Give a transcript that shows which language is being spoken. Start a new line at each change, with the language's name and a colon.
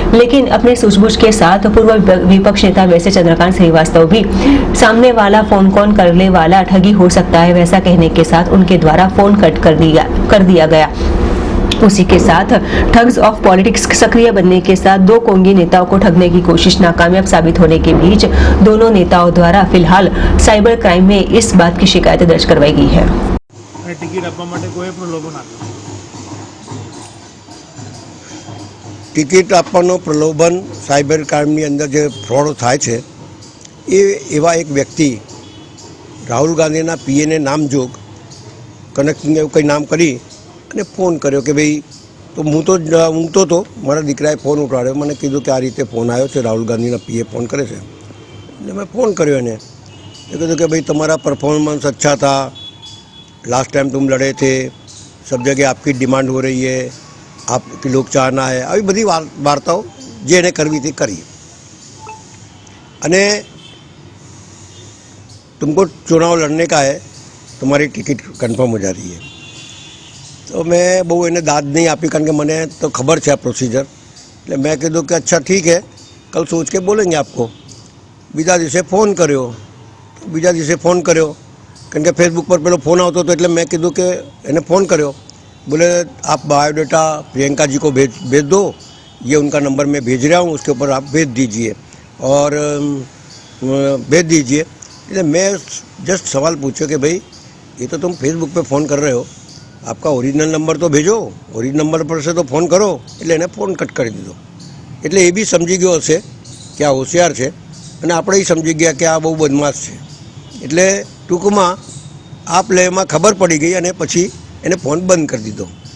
Hindi: लेकिन अपने सूझबूझ के साथ पूर्व विपक्ष नेता वैसे चंद्रकांत श्रीवास्तव भी सामने वाला फोन कॉल करने वाला ठगी हो सकता है वैसा कहने के साथ उनके द्वारा फोन कट कर दिया गया। उसी के साथ ठग्स ऑफ पॉलिटिक्स सक्रिय बनने के साथ दो कोंगी नेताओं को ठगने की कोशिश नाकामयाब साबित होने के बीच दोनों नेताओं द्वारा फिलहाल साइबर क्राइम में इस बात की शिकायत दर्ज करवाई गई है।
Gujarati: टिकિટ આપવા માટે કોઈ પ્રલોભન આપ્યું? ટિકિટ આપવાનો પ્રલોભન સાયબર ક્રાઇમની અંદર જે ફ્રોડ થાય છે એવા એક વ્યક્તિ રાહુલ ગાંધીના પીએને નામજોગ કનેક્ટિંગ એવું કંઈ નામ કરી અને ફોન કર્યો કે ભાઈ તો હું તો ઊંઘતો હતો, મારા દીકરાએ ફોન ઉઠાડ્યો, મને કીધું કે આ રીતે ફોન આવ્યો છે, રાહુલ ગાંધીના પીએ ફોન કરે છે। એટલે મેં ફોન કર્યો એને, એ કીધું કે
Hindi: ભાઈ તમારા परफॉर्मेंस अच्छा था, लास्ट टाइम तुम लड़े थे, सब जगह आपकी डिमांड हो रही है, आपकी लोग चाहना है,
Gujarati: આવી બધી વાર્તાઓ જે એને કરવી હતી કરી।
Hindi: અને तुमको चुनाव लड़ने का है, तुम्हारी टिकट कन्फर्म हो जा रही है। तो मैं
Gujarati: બહુ એને દાદ નહીં આપી કારણ કે મને તો ખબર છે આ પ્રોસિજર। એટલે મેં કીધું કે અચ્છા ઠીક
Hindi: है, कल सोच के बोलेंगे आपको।
Gujarati: બીજા દિવસે ફોન કર્યો કારણ કે फेसबुक पर પેલો ફોન આવતો હતો એટલે મેં કીધું કે એને ફોન કર્યો।
Hindi: बोले आप बायोडाटा प्रियंका जी को भेज दो, ये उनका नंबर मैं भेज रहा हूँ, उसके ऊपर आप भेज दीजिए और भेज दीजिए। એટલે मैं जस्ट सवाल पूछो कि भाई ये तो तुम फेसबुक पे फ़ोन कर रहे हो, आपका ओरिजिनल नंबर तो भेजो, ओरिजिनल नंबर पर से तो फ़ोन करो।
Gujarati: એટલે એને ફોન કટ કરી દીધો। એટલે એ બી સમજી ગયો હશે કે આ હોશિયાર છે અને આપણે સમજી ગયા કે આ બહુ બદમાશ છે। એટલે ટૂંકમાં આ પ્લેમાં ખબર પડી ગઈ અને પછી એને ફોન બંધ કરી દીધો।